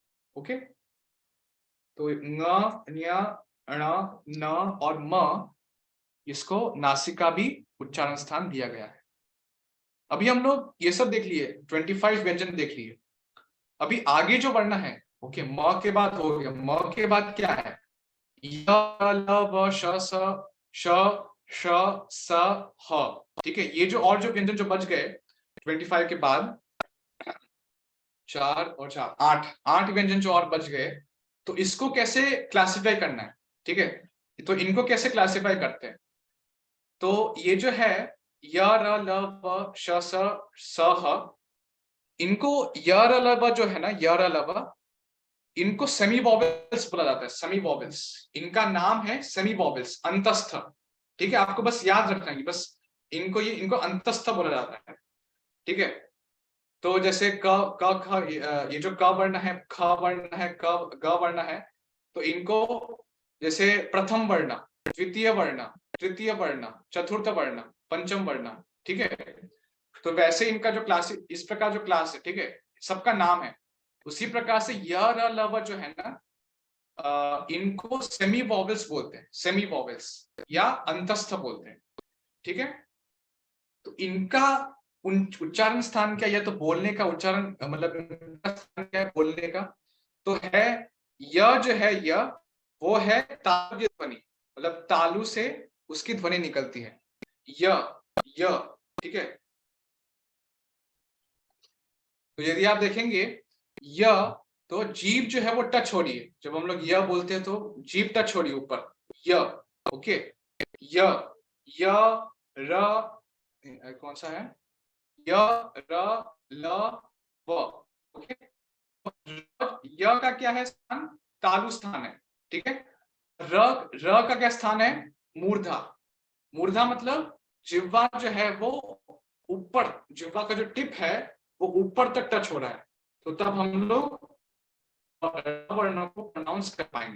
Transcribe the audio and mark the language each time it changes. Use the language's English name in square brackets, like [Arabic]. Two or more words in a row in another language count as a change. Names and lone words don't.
[Hindi] ओके, तो ङ, ञ, ण, न और म, इसको नासिका भी उच्चारण स्थान दिया गया है। अभी हम लोग ये सब देख लिए, 25 व्यंजन देख लिए। अभी आगे जो वर्ण है, ओके, म के बाद हो गया, म के बाद क्या है? य, ल, व, श, स, श, स, ह, ठीक है। ये जो और जो व्यंजन जो बच गए 25 के बाद, 4 और 4 8 व्यंजन जो और बच गए, तो इसको कैसे क्लासिफाई करना है, ठीक है। तो इनको कैसे क्लासिफाई करते हैं? तो ये जो है य, र, ल, व, श, स, ह, इनको य, र, ल, व जो है ना, य, र, ल, व, इनको [English] semi vowels [Hindi] बोला जाता है। [English] semi vowels, [Hindi] इनका नाम है [English] semi vowels, [Hindi] अंतस्थ, ठीक है। आपको बस याद रखना है, बस इनको अंतस्थ बोला जाता है, ठीक है। तो जैसे क ख, ये जो क वर्ण है, ख वर्ण है, ग वर्ण है, तो इनको जैसे प्रथम वर्ण, द्वितीय वर्ण, तृतीय वर्ण, चतुर्थ वर्ण, पंचम वर्ण, ठीक है। तो वैसे इनका जो क्लास, इस प्रकार जो क्लास है, ठीक है, सबका नाम है। उसी प्रकार से य, र, ल, व जो है ना, इनको [English] semi vowels [Hindi] बोलते हैं, [English] semi vowels [Hindi] या अंतस्थ बोलते हैं, ठीक है। तो इनका उच्चारण स्थान क्या, या तो बोलने का उच्चारण, मतलब क्या है बोलने का, तो है य जो है, य वो है तालु ध्वनि, मतलब तालु से उसकी ध्वनि निकलती है, य, ठीक है। तो यदि आप देखेंगे य, तो जीभ जो है वो टच हो रही है। जब हम लोग य बोलते हैं तो जीभ टच हो रही है ऊपर, य। ओके, य, र, कौन सा है? य, र, ल व। ओके, य का क्या है स्थान? तालु स्थान है, ठीक है। र का क्या स्थान है? मूर्धा। मूर्धा मतलब जिह्वा जो है वो ऊपर, जिह्वा का जो टिप है वो ऊपर तक टच हो रहा है, तो तब हम लोग वर्ण को प्रोनाउंस कर पाएंगे।